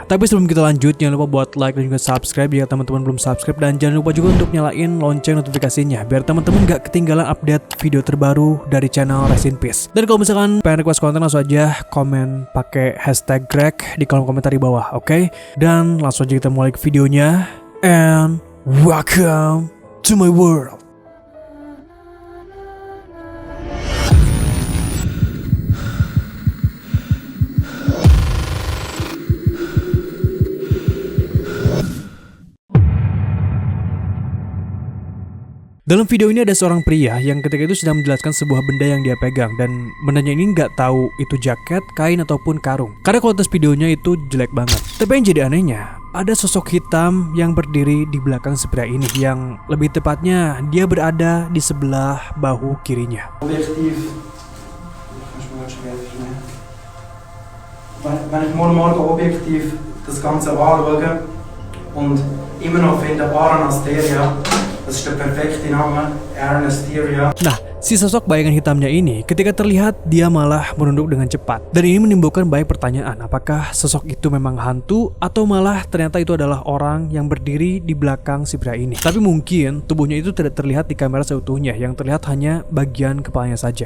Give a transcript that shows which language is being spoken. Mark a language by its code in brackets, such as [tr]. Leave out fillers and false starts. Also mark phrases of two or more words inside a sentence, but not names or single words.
[id] Tapi sebelum kita lanjut, jangan lupa buat like dan juga subscribe jika teman-teman belum subscribe, dan jangan lupa juga untuk nyalain lonceng notifikasinya biar teman-teman nggak ketinggalan update video terbaru dari channel Rest in Peace. Dan kalau misalkan pengen request konten, langsung aja komen pakai hashtag Greg di kolom komentar di bawah, oke? Dan langsung aja kita mulai ke videonya. [en] And welcome to my world. [id] Dalam video ini ada seorang pria yang ketika itu sedang menjelaskan sebuah benda yang dia pegang, dan bendanya ini nggak tahu itu jaket, kain, ataupun karung. Karena kualitas videonya itu jelek banget. Tapi yang jadi anehnya, ada sosok hitam yang berdiri di belakang si pria ini, yang lebih tepatnya dia berada di sebelah bahu kirinya. [de] Objektiv. Wenn ich morgen objektiv das Ganze anschaue und immer noch finde Aaron Asteria, das ist der perfekte Name, Aaron Asteria. [id] Nah, si sosok bayangan hitamnya ini ketika terlihat dia malah menunduk dengan cepat. Dan ini menimbulkan banyak pertanyaan, apakah sosok itu memang hantu atau malah ternyata itu adalah orang yang berdiri di belakang si pria ini. Tapi mungkin tubuhnya itu tidak terlihat di kamera seutuhnya, yang terlihat hanya bagian kepalanya saja.